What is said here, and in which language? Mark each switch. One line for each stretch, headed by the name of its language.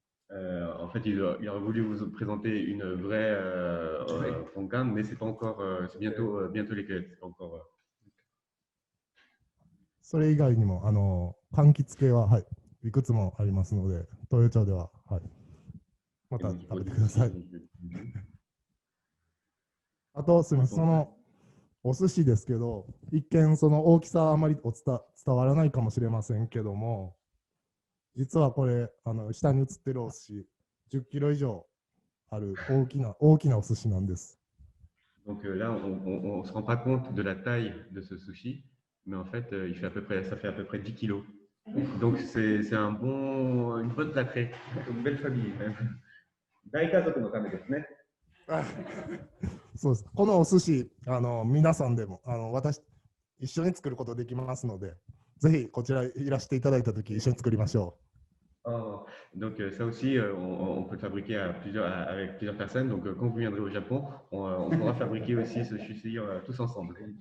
French: En fait, il aurait voulu vous présenter une vraie poncan, mais c'est pas encore, c'est bientôt les cueillettes. C'est encore.
Japanese: それ以外にも柑橘系は、はい、いくつもありますので、豊町では、はい、また食べてください。あと、すみません、そのお寿司ですけど、一見その大きさあまり伝わらないかもしれませんけども、実はこれ下に写ってるお寿司10キロ以上ある大きなお寿司なんです。
French: Donc là, on se rend pas compte de la taille de ce sushi, mais en fait, ça fait à peu près 10 kilos. Donc c'est une bonne plâtrée. Une belle famille.
Japanese: 大家族のためですね。そうです。このお寿司皆さんでも一緒に作ることできますので、ぜひこちらいらしていただいたとき一緒に作りましょう。
French: Donc ça aussi, on peut le fabriquer avec plusieurs personnes. Donc quand vous viendrez au Japon, on pourra fabriquer aussi ce sushi tous ensemble.